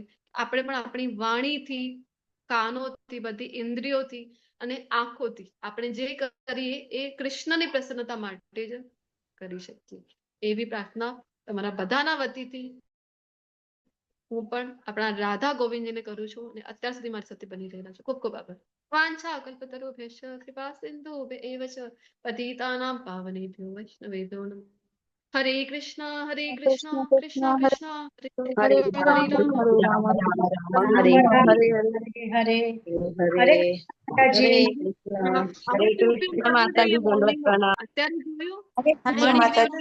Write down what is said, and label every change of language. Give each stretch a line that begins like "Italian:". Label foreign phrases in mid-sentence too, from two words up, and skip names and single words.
Gujarati: આપણે પણ આપણી વાણીથી, કાનોથી, બધી ઇન્દ્રિયોથી અને આંખોથી આપણે જે કરીએ એ કૃષ્ણની પ્રસન્નતા માટે જ કરી શકીએ. એવી પ્રાર્થના તમારા બધાના વતીથી હું પણ આપણા રાધા ગોવિંદજીને કરું છું અને અત્યાર સુધી મારી સાથે બની રહેલા છે. ખૂબ ખૂબ આભાર.
Sanskrit: વાંછા કલ્પતરુભ્યશ્ચ કૃપા સિંધુભ્યૈવ ચ પતિતાનાં પાવનેભ્યો વૈષ્ણવેભ્યો નમઃ. હરે કૃષ્ણ કૃષ્ણ કૃષ્ણ હરે હરે હરે રામ રામ રામ રામ હરે હરે
Gujarati: હરે કૃષ્ણ હરે કૃષ્ણ માતાજી દંડવત પ્રણામ. અત્યારે જોયું કૃષ્ણ માતાજી.